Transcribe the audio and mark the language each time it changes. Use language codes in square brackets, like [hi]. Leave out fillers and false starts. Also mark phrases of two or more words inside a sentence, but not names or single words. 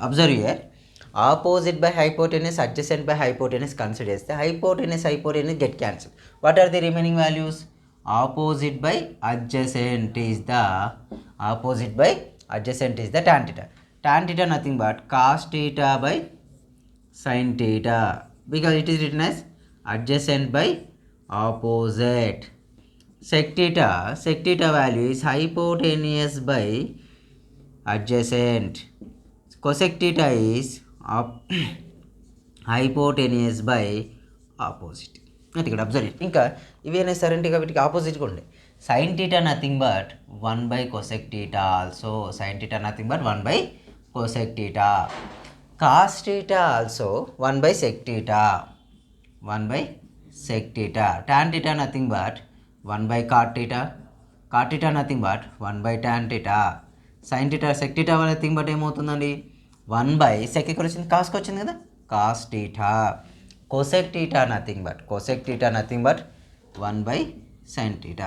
[en] Observe here, opposite by hypotenuse, adjacent by hypotenuse consider చేస్తే hypotenuse get cancel. What are the remaining values? Opposite by adjacent is the tan theta. tan theta nothing but cos theta by sin theta, because it is written as adjacent by opposite. sec theta value is hypotenuse by adjacent. Cosec theta is hypotenuse by opposite. [te] అయితే ఇక్కడ అబ్జర్వ్, ఇంకా ఇవేనా సరే వీటికి ఆపోజిట్గా ఉండే. [en] sin theta nothing but 1/cosec theta ఆల్సో. sin theta nothing but 1/cosec theta. cos theta also 1/sec theta, 1/sec theta. tan theta nothing but 1/cot theta, cot theta nothing but 1/tan theta. sin theta sec theta nothing but ఏమవుతుందండి, 1/sec [te] ఇక్కడ వచ్చింది, కాస్కి వచ్చింది కదా, [en] cos theta. cosec theta nothing but 1/sin టీటా.